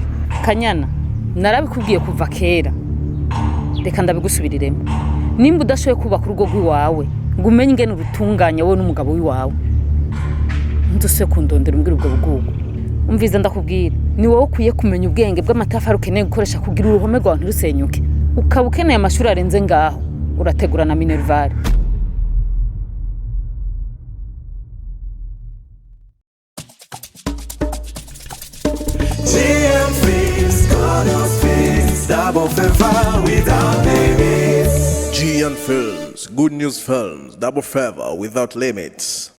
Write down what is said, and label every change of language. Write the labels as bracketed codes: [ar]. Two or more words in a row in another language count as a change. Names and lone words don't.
[rn] kanyana narabikubwiye kuva kera reka ndabigusubiriremo nimba udashoye kubaka urugo rw'iwawe ngo umenye ingene urutunganya wowe n'umugabo w'iwawe ndose kundondera umbwira ubwo bugugu umviza ndakubwira ni wowe ukwiye kumenya ubwenge bw'amatafari ukeneye gukoresha kugira uruhome rwawe ntirusenyuke ukaba ukeneye amashuri arenze ngaho urategura na minervare [en] Double favor without limits. GN Films, Good News Films, Double Favor Without Limits.